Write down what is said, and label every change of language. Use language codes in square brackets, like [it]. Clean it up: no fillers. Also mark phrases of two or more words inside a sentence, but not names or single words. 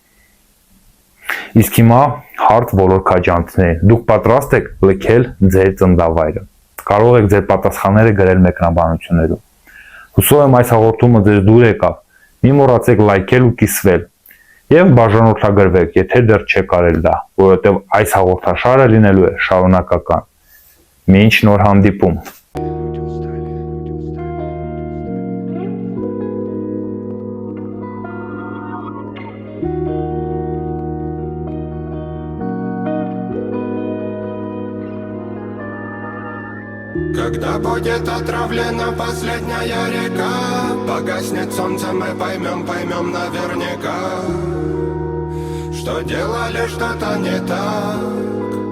[hy] Իսկ հիմա հարց բոլոր քաջանցիներին, դուք պատրաստ եք լքել ձեր ծննդավայրը։ Կարող եք ձեր պատասխանները գրել մեկնաբանություններում։ Հուսով եմ այս հաղորդումը ձեզ դուր եկավ Մի մոռացեք լայքել ու կիսվել եւ բաժանորդագրվեք, եթե դեռ չեք արել դա, որովհետեւ այս հաղորդաշարը լինելու է շարունակական։ Մինչ նոր հանդիպում։ [ru] Когда будет отравлена последняя река, погаснет солнце, мы поймем наверняка, что делали что-то не так.